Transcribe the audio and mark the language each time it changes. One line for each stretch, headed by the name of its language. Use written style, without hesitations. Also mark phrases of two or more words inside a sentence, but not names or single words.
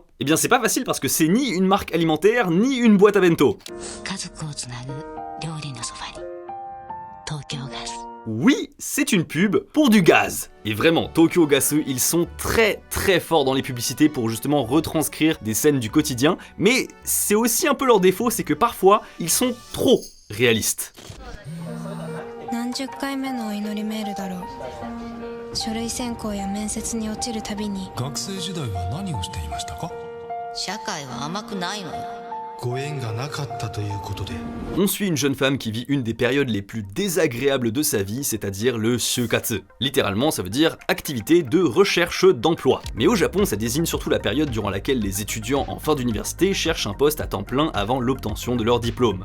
French: Eh bien c'est pas facile parce que c'est ni une marque alimentaire, ni une boîte à bento. Oui, c'est une pub pour du gaz. Et vraiment, Tokyo Gasu, ils sont très forts dans les publicités pour justement retranscrire des scènes du quotidien, mais c'est aussi un peu leur défaut, c'est que parfois, ils sont trop réalistes.
Japanese: 何十回目のお祈りメールだろう。書類選考や面接に落ちるたびに。学生時代は何をしていましたか？社会は甘くないのよ。
French: On suit une jeune femme qui vit une des périodes les plus désagréables de sa vie, c'est-à-dire le shukatsu. Littéralement, ça veut dire activité de recherche d'emploi. Mais au Japon, ça désigne surtout la période durant laquelle les étudiants en fin d'université cherchent un poste à temps plein avant l'obtention de leur diplôme.